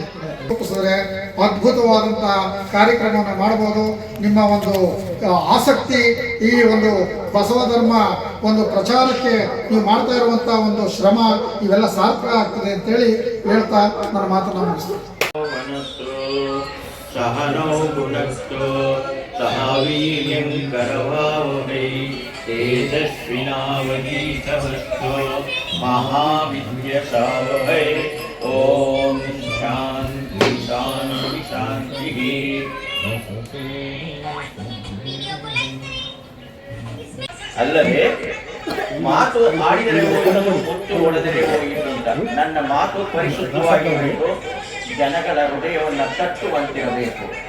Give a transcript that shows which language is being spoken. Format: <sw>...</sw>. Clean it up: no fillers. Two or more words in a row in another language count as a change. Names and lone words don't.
<kn>ರೂಪಿಸಿದ್ರೆ ಅದ್ಭುತವಾದಂಥ ಕಾರ್ಯಕ್ರಮವನ್ನು ಮಾಡಬಹುದು. ನಿಮ್ಮ ಒಂದು ಆಸಕ್ತಿ, ಈ ಒಂದು ಬಸವ ಧರ್ಮ ಒಂದು ಪ್ರಚಾರಕ್ಕೆ ನೀವು ಮಾಡ್ತಾ ಇರುವಂಥ ಒಂದು ಶ್ರಮ ಇವೆಲ್ಲ ಸಾರ್ಥಕ ಆಗ್ತದೆ ಅಂತೇಳಿ ಹೇಳ್ತಾ ನನ್ನ ಮಾತನ್ನು ಮುಗಿಸ್ತೀನಿ.</kn> <sa>सहनौ भुनक्तु सह वीर्यं करवावहै तेजस्विनावधीतमस्तु महाविद्यशावहै ॐ शान्ति शान्ति शान्तिः.</sa> <kn>ಅಲ್ಲದೆ ಮಾತು ಆಡಿದರೆ ಹೋಯಿತು, ಮುತ್ತು ಹೊಡೆದರೆ ಹೋಯಿತು ಅಂತ. ನನ್ನ ಮಾತು ಪರಿಶುದ್ಧವಾಗಿರಬೇಕು, ಜನಗಳ ಹೃದಯವನ್ನು ತಟ್ಟುವಂತಿರಬೇಕು.</kn>